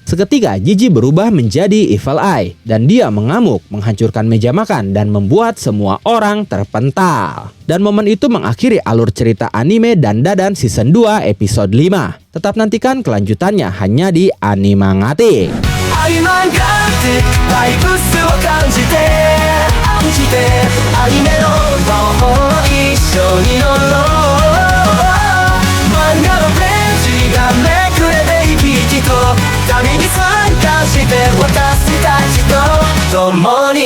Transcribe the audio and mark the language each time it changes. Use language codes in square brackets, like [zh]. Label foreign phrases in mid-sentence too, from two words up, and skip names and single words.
[id] Seketika Gigi berubah menjadi Evil Eye, dan dia mengamuk, menghancurkan meja makan, dan membuat semua orang terpental. Dan momen itu mengakhiri alur cerita anime Dandadan Season 2 episode 5. Tetap nantikan kelanjutannya hanya di Animangati. [ja] アニメの魔法一緒に乗ろう漫画のページがめくれていきと旅に参加して私たちと共